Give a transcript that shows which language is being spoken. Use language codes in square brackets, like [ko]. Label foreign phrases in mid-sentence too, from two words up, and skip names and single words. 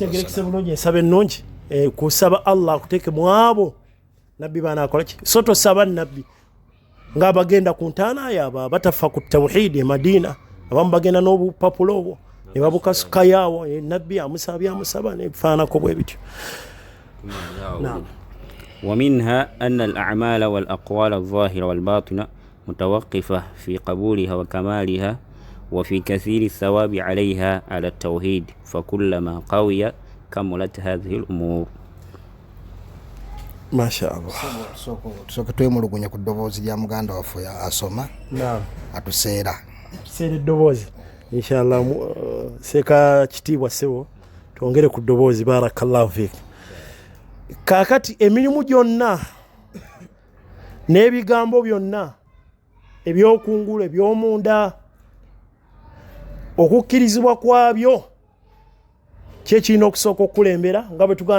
[lg] obakitegerekese bulungi ensaba ennungi kusaba Allah akuteeke mu abo nabbi banaakola ki. So tosaba nabbi ng'abagenda ku ntaana yaabo batafa ku tawhid e Madina, abamu bagenda n'obupapulo obwo ne babukasuka yaawo, nabbi amusaba nebifaanako bwe bityo. Naam. [ar] ومنها أن الأعمال والأقوال الظاهرة والباطنة متوقفة في قبولها وكمالها وفي كثير الثواب عليها على التوحيد، فكلما قوي كملت هذه الأمور. ما شاء الله. [lg] Tusooke twemulugunya ku ddoboozi lya muganda waffe asoma. Naam, Atuseera tuseera eddoboozi inshallah. Seeka kitiibwa ssebo twongere ku ddoboozi. [ar] بارك الله فيك. [lg] Kaakati emirimu gyonna n'ebigambo byonna ebyokungulu ebyomunda okukkirizibwa kwabyo kyekirina okusooka okulembera nga bwe tugamba